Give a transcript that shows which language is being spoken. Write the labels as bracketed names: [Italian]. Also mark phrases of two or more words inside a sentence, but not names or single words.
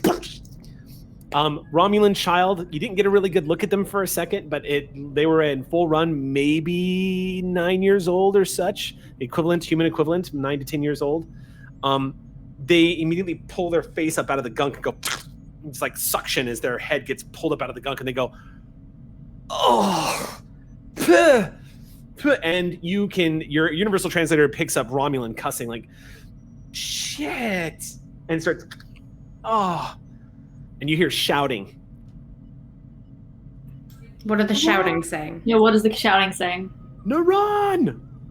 [English] Romulan child, you didn't get a really good look at them for a second, but they were in full run, maybe 9 years old or such, human equivalent, 9 to 10 years old. They immediately pull their face up out of the gunk and go, it's like suction as their head gets pulled up out of the gunk, and they go, oh, puh, puh. And your universal translator picks up Romulan cussing like, shit, and starts, oh. And you hear shouting. What are the shouting saying? Yeah, what is the shouting saying? No, run!